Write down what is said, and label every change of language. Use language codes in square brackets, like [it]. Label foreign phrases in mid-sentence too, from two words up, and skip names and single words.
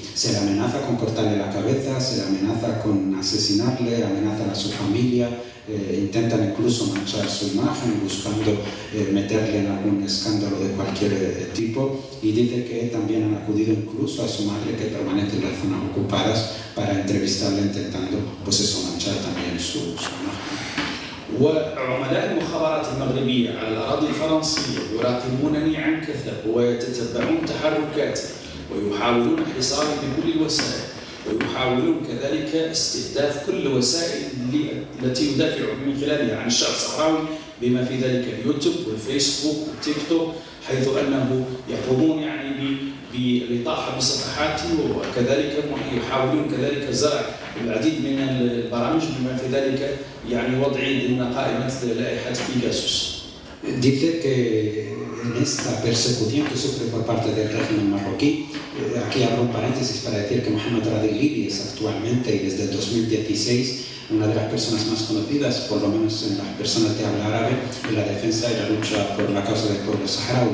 [es] Se le amenaza con cortarle la cabeza, se le amenaza con asesinarle, amenazan a su familia, intentan incluso manchar su imagen buscando meterle en algún escándalo de cualquier tipo, y dice que también han acudido incluso a su madre que permanece en las zonas ocupadas para entrevistarle intentando pues eso, manchar también su imagen. [ar] وعملاء المخابرات المغربية على الأراضي الفرنسية يراقبونني عن كثب ويتتبعون تحركاتي ويحاولون حصاري بكل الوسائل ويحاولون كذلك استهداف كل الوسائل التي يدافع من خلالها عن الشعب الصحراوي بما في ذلك اليوتيوب والفيسبوك والتيك توك، حيث أنه يقومون بإطاحة بصفحاتي وكذلك يحاولون كذلك زرع العديد من البرامج بما في ذلك وضعي ضمن قائمة لائحة بيجاسوس. [es] Dice que en esta persecución que sufre por parte del régimen marroquí, aquí abro un paréntesis para decir que Mohamed Radi Ghlibi es actualmente y desde el 2016 una de las personas más conocidas, por lo menos en las personas de habla árabe, en la defensa y la lucha por la causa del pueblo saharaui.